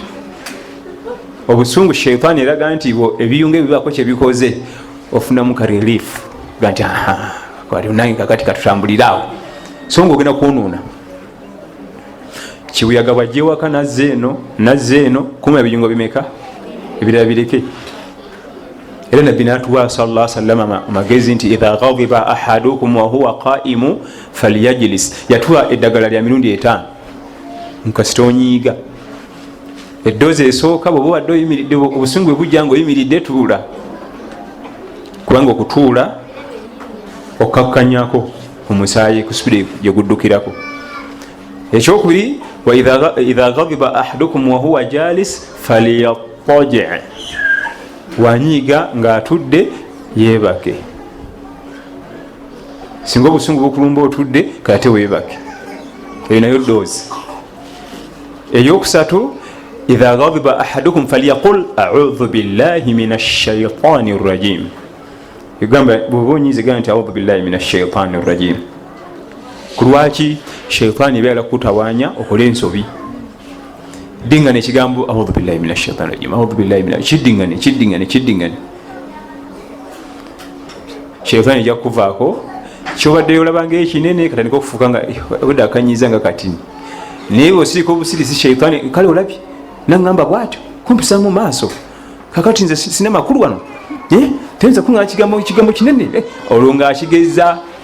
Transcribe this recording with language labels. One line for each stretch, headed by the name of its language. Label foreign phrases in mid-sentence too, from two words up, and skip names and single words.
Ganda: Obusungu sheitaani eraga nti ebiyungo ebyo bibaako kyebikoze, ofunamu ka relief ga nti nange kakati katutambuliraawo, so nga ogenda kwonoona. Kibuyaga bwajja ewaka nazze eno kuma ebiyungo bimeka ebirala bireke. Era nabbi n'atuwa
Arabic: صلى الله عليه وسلم
Ganda: amagezi nti
Arabic: إذا غضب أحدكم وهو قائم فليجلس,
Ganda: yatuwa eddagala lya mirundi 5 nkasita onyiiga. Eddoozi esooka bw'oba wadde oyimiridde, obusungu bwe bujja ng'oyimiridde, tuula, kubanga okutuula okkakkanyako omusaayi ku sipidi gye guddukirako. Ekyokubiri,
Arabic: وإذا غضب أحدكم وهو جالس فليضطجع',
Ganda: wanyiiga ng'atudde yeebake. Singa obusungu bukulumba otudde kate weebake. Eyo nayo doozi. Eyokusatu,
Arabic: إذا غضب أحدكم فليقل أعوذ بالله من الشيطان الرجيم.
Ganda: Yogamba bw'oba onyiize gamba nti
Arabic: أعوذ بالله من الشيطان الرجيم.
Ganda: Kulwaki shaitani ebyala kutawaanya okole ensobi. Dingane ekigambo
Arabic: أعوذ بالله من الشيطان الرجيم, أعوذ بالله من
Ganda: kiddingane. Shaitani ejja kukuvaako kyobadde olabanga ekinene katandika okufuuka nga wedde akanyiiza nga katini. Naye osirika obusirisi shaitani kale olabye naŋŋamba bw'atyo kumpisa mu maaso kakati nze sina makulu wano tayinza kuŋŋaa kigambo kinene olwo ng'akigeza.